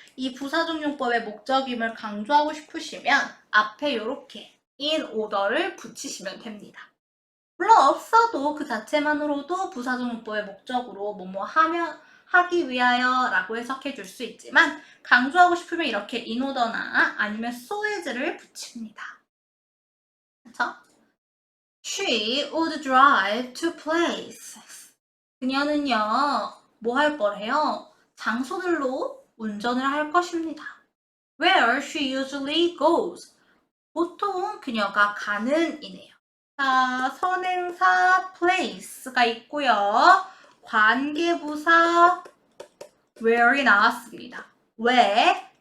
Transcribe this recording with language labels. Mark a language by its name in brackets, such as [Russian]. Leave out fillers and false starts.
[Korean] 이 부사적용법의 목적임을 강조하고 싶으시면 앞에 이렇게 in order를 붙이시면 됩니다. 물론 없어도 그 자체만으로도 부사적용법의 목적으로 뭐뭐 하기 위하여 라고 해석해 줄 수 있지만, 강조하고 싶으면 이렇게 in order나 아니면 so as를 붙입니다. 그렇죠? [English] She would drive to places. [Korean] 그녀는요, 뭐 할 거래요? 장소들로 운전을 할 것입니다. [English] Where she usually goes. [Korean] 보통 그녀가 가는 이네요. 자, 선행사 place가 있고요. 관계부사 where이 나왔습니다. 왜?